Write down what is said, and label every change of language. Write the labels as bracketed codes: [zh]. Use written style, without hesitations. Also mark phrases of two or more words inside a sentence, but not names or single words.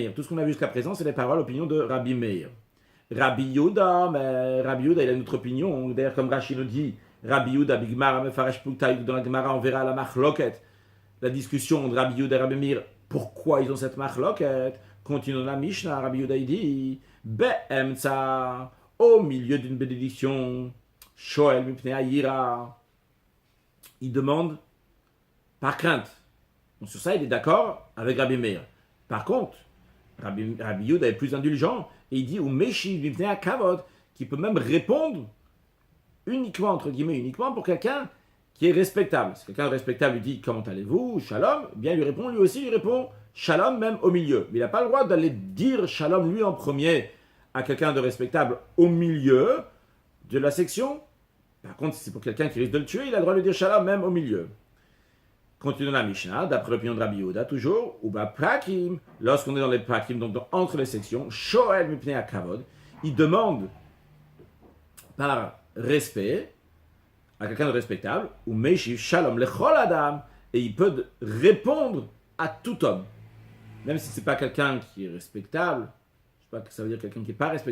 [fr] Tout ce qu'on a vu jusqu'à présent, c'est les paroles, opinions de Rabbi Meir. Rabbi Yehuda, mais Rabbi Yehuda, il a une autre opinion. D'ailleurs, comme Rashi nous dit, [he] רבי יהודה בגמרא מפרש פלוגתייהו, [fr] dans la Gemara, on verra la machloket. La discussion de Rabbi Yehuda et Rabbi Meir, pourquoi ils ont cette machloket? Continuons la Mishnah, Rabbi Yehuda il dit Be'emtza, au milieu d'une bénédiction, [he] שואל מפני היראה, [fr] il demande par crainte. Donc sur ça, il est d'accord avec Rabbi Meir. Par contre, Rabbi Yehuda est plus indulgent et il dit [he] ומשיב מפני הכבוד, [fr] qui peut même répondre uniquement, entre guillemets, uniquement pour quelqu'un qui est respectable. Si quelqu'un de respectable lui dit comment allez-vous, shalom, bien lui répond, lui aussi il répond shalom même au milieu. Mais il n'a pas le droit d'aller dire shalom lui en premier à quelqu'un de respectable au milieu de la section. Par contre, si c'est pour quelqu'un qui risque de le tuer, il a le droit de lui dire shalom même au milieu. Continuons la Mishnah, d'après l'opinion de Rabbi Yehuda, toujours, [he] ובין הפרקים, [fr] lorsqu'on est dans les prakim, donc entre les sections, [he] שואל מפני הכבוד, [fr] il demande par respect à quelqu'un de respectable, [he] ומשיב שלום לכל אדם, [fr] et il peut répondre à tout homme. Même si ce n'est pas quelqu'un qui est respectable, je ne sais pas que ça veut dire quelqu'un qui n'est pas respectable.